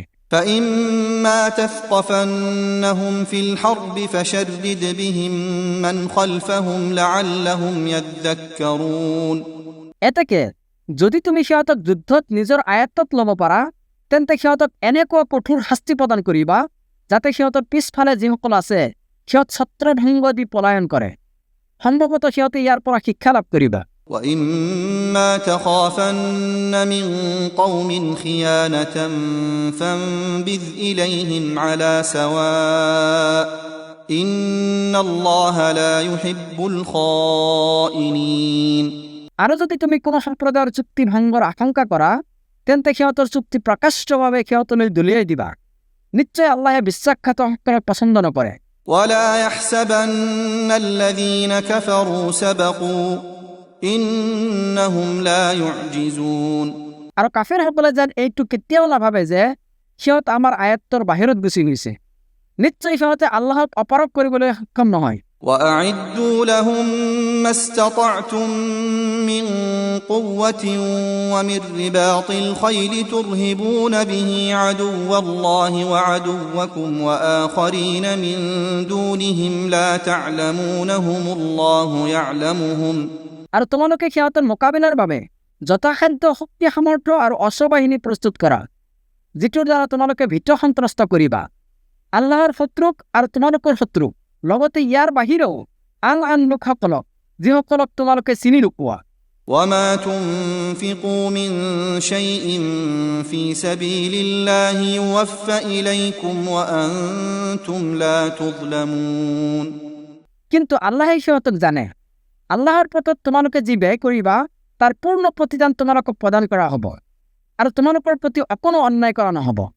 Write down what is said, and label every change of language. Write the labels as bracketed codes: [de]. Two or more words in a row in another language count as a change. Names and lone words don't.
[ar] فإما تثقفنهم في الحرب فشرد بهم من خلفهم لعلهم يذكرون [as] এতেকে যদি তুমি সিহঁতক যুদ্ধত নিজৰ আয়ত্তত ল'ব পাৰা তেন্তে সিহঁতক এনেকুৱা কঠোৰ শাস্তি প্ৰদান কৰিবা যাতে সিহঁতৰ পিছফালে যিসকল আছে সিহঁত ছত্ৰভংগ দি পলায়ন কৰে। সম্ভৱতঃ সিহঁতে ইয়াৰ পৰা শিক্ষা লাভ কৰিবা। [ar] وإما تخافن من قوم خيانة فانبذ إليهم على سواء إن الله لا يحب الخائنين [as] আৰু যদি তুমি কোনো সম্প্ৰদায়ৰ চুক্তি ভংগৰ আশংকা কৰা তেন্তে সিহঁতৰ চুক্তি প্ৰকাশ্যভাৱে সিহঁতলৈ দলিয়াই দিবা। নিশ্চয় আল্লাহে বিশ্বাসঘাতকসকলক পছন্দ নকৰে। [ar] ولا يحسبن الذين كفروا سبقوا إنهم لا يعجزون [as] আৰু কাফেৰসকলে যেন এইটো কেতিয়াও নাভাবে যে সিহঁত আমাৰ আয়াতৰ বাহিৰত গুচি গৈছে। নিশ্চয় সিহঁতে আল্লাহক অপাৰগ কৰিবলৈ সক্ষম নহয়। [ar] وأعدوا لهم ما استطعتم من قوة ومن رباط الخيل ترهبون به عدو الله وعدوكم وآخرين من دونهم لا تعلمونهم الله يعلمهم [as] আৰু তোমালোকে সিহঁতৰ মোকাবিলাৰ বাবে যথাসাধ্য শক্তি সামৰ্থ্য আৰু অশ্ববাহিনী প্ৰস্তুত কৰা, যিটোৰ দ্বাৰা তোমালোকে ভীত সন্ত্ৰস্ত কৰিবা আল্লাহৰ শত্ৰুক আৰু তোমালোকৰ শত্ৰুক, লগতে ইয়াৰ বাহিৰেও আন লোকসকলক যিসকলক তোমালোকে চিনি নোপোৱা। [ar] وما تنفقوا من شيء في سبيل الله يوفى إليكم وأنتم لا تظلمون [as] কিন্তু আল্লাহে সিহঁতক জানে, আল্লাহৰ পথত তোমালোকে যি ব্যয় কৰিবা তাৰ পূৰ্ণ প্ৰতিদান তোমালোকক প্ৰদান কৰা হ'ব আৰু তোমালোকৰ প্ৰতি অকণো অন্যায় কৰা নহ'ব।